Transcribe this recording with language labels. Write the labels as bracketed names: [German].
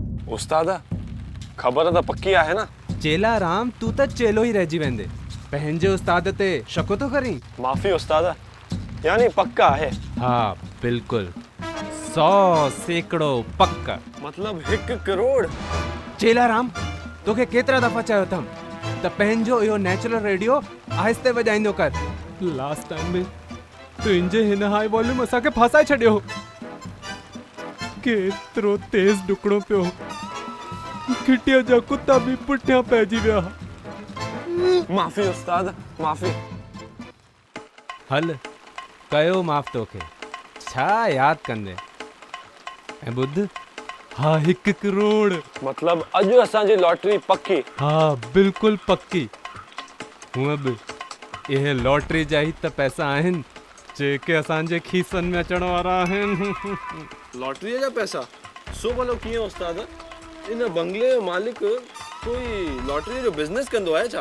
[Sindhi] उस्तादा खबर तो पक्की आहे ना? चेला राम तू तो चेलो ही रहिजी वेंदे, पंहिंजे उस्ताद ते शको तो करी। [Hindi] माफी उस्तादा, यानी पक्का है? हाँ बिल्कुल, 100 सैकड़ो पक्का। मतलब 1 करोड़? [Sindhi] चेला राम तोखे केतिरा दफ़ा चयो अथम त पंहिंजो इहो नेचुरल रेडियो आहिस्ते वॼाईंदो कर। लास्ट टाइम में तुंहिंजे हिन हाई वॉल्यूम असांखे फासाए छॾियो, केतिरो तेज़ डुकणो पियो, घिटिया जा कुत्ता बि पुठियां पइजी विया। माफी उस्ताद, माफी। हल कयो माफ़ तोखे, छा यादि कंदे। ऐं ॿुध, हाँ 1 करोड़। मतलब अॼु असांजी लॉटरी पक्की? हाँ बिल्कुल पक्की। हूअं बि इहे लॉटरी जा ही त पैसा आहिनि जेके असांजे खीसनि में अचण वारा आहिनि। लॉटरी जा पैसा? सो भलो कीअं उस्ताद? इन बंगले जो मालिक कोई लॉटरी जो बिजनेस कंदो आहे छा?